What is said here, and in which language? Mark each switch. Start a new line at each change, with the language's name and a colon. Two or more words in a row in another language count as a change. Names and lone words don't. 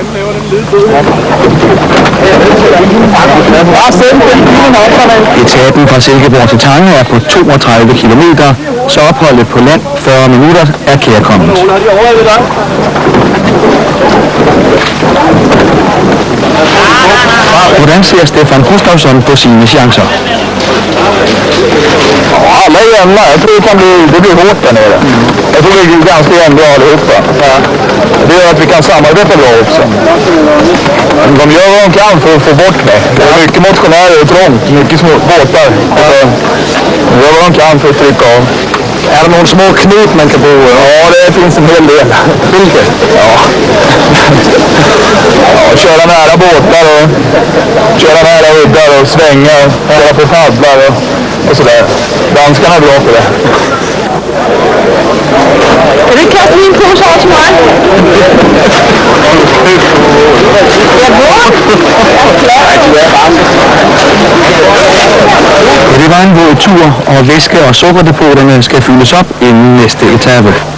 Danish: Etapen fra Silkeborg til Tange er på 32 km, så opholdet på land 40 minutter er kærkommet. Hvordan ser Stefan Gustafsson på sine chancer?
Swedish: Alla är jämna. Jag tror det blir hårt där nere. Jag tror vi är ganska jämna allihopa. Det gör att vi kan samarbeta bra också. De gör vad de kan för att få bort mig. Det är mycket motionärer och trångt, mycket små båtar. De gör vad de kan för att trycka av. Är det någon små knut man kan bo i? Ja, det finns en hel del. Vilket? Ja. Köra nära båtar och köra nära uddar och svänga och köra på paddlar och sådär. Danskarna är bra på det.
Danish: Kan du ikke kaste min pose over til mig? Det var en våd tur, og væske- og sukkerdepoterne skal fyldes op inden næste etape.